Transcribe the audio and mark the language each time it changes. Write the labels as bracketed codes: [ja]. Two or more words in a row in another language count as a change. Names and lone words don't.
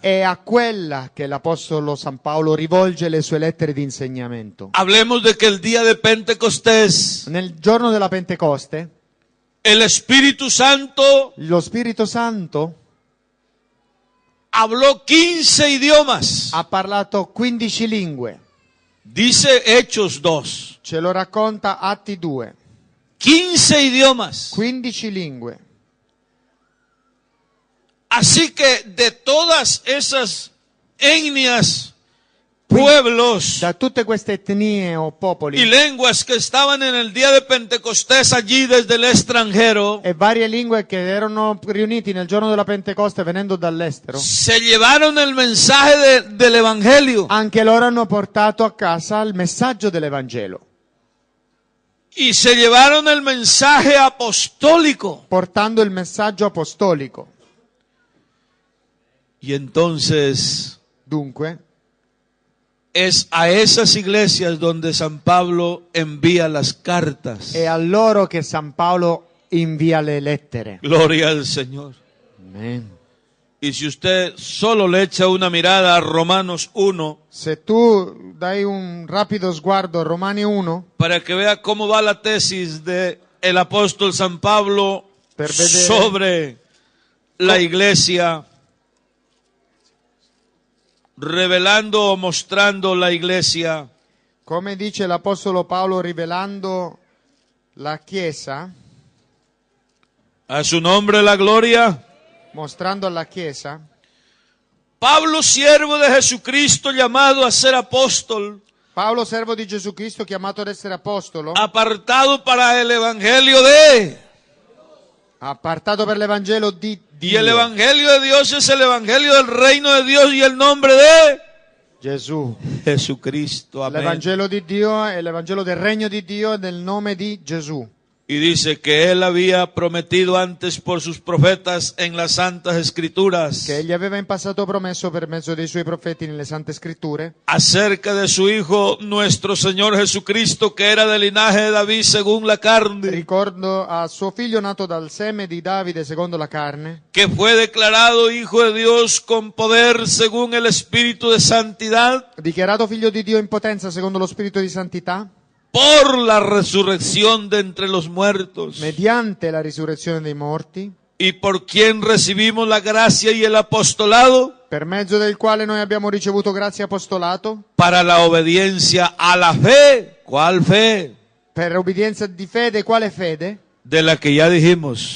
[it] è a quella che l'Apostolo San Paolo rivolge le sue lettere di insegnamento. [es] Hablemos de que el día de Pentecostés, [it] Nel giorno della Pentecoste, [es] el Espíritu Santo [it] lo Spirito Santo [es] habló 15 idiomas. [it] ha parlato 15 lingue. [es] Dice Hechos 2. [it] Ce lo racconta Atti 2. [es] 15 idiomas. [it] 15 lingue. [es] Así que de todas esas etnias, pueblos [it] Da tutte queste etnie o [es] y [it] popoli [es] lenguas que estaban en el día de Pentecostés allí desde el extranjero, [it] e varie lingue che erano riuniti nel giorno della Pentecoste venendo dall'estero, [es] se llevaron el mensaje del Evangelio [it] anche loro hanno portato a casa il messaggio dell'Evangelo, [es] y se llevaron el mensaje apostólico. [it] portando il messaggio apostolico. [es] Y entonces [it] Dunque, [es] es a esas iglesias donde San Pablo envía las cartas. [it] è a loro che San Paolo invia le lettere. [es] Gloria al Señor. Amen. Y si usted solo le echa una mirada a Romanos 1, [it] Se tu dai un rapido sguardo a Romani 1, [es] para que vea cómo va la tesis de el apóstol San Pablo [it] Per vedere. [es] sobre la iglesia, revelando o mostrando la iglesia, [it] come dice l'Apostolo Paolo rivelando la Chiesa, [es] a su nombre la gloria. [it] mostrando alla Chiesa, [es] Pablo, siervo de Jesucristo, llamado a ser apóstol, [it] Paolo, servo di Gesù Cristo, chiamato ad essere apostolo, [es] apartado para el evangelio de... [it] appartato per l'Evangelo di [es] Y el [it] Dio, [es] evangelio de Dios es el evangelio del reino de Dios y el nombre de [it] Gesù. [es] Jesucristo. Amén. [it] L'Evangelo di Dio è l'Evangelo del regno di Dio e del nome di Gesù. [es] Y dice que él había prometido antes por sus profetas en las santas escrituras [it] Che egli aveva in passato promesso per mezzo dei suoi profeti nelle Sante Scritture [es] acerca de su Hijo nuestro Señor Jesucristo, que era del linaje de David según la carne, [it] ricordo a suo figlio nato dal seme di Davide secondo la carne, [es] que fue declarado Hijo de Dios con poder según el Espíritu de santidad, [it] dichiarato figlio di Dio in potenza secondo lo Spirito di santità, [es] por la resurrección de entre los muertos, [it] mediante la risurrezione dei morti, [es] y por quien recibimos la gracia y el apostolado [it] per mezzo del quale noi abbiamo ricevuto grazia e apostolato, [es] para la obediencia a la fe. ¿Cuál fe? [it] per obbedienza di fede. Quale fede? [es] De la que ya dijimos,